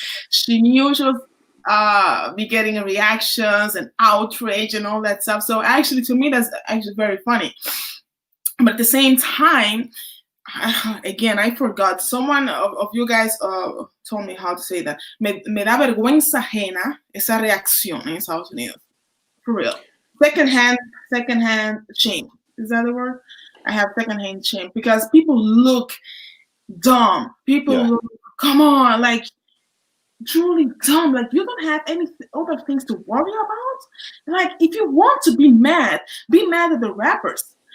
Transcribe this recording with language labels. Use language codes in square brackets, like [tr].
[en] She knew she was be getting reactions and outrage and all that stuff. So actually, to me, that's actually very funny. But at the same time, again, I forgot. Someone of you guys told me how to say that. [es] Me da vergüenza ajena esa reacción en Estados Unidos. [en] For real. Secondhand shame. Is that the word? I have secondhand shame because people look dumb. People look, come on, like truly dumb. Like you don't have any other things to worry about. Like if you want to be mad at the rappers.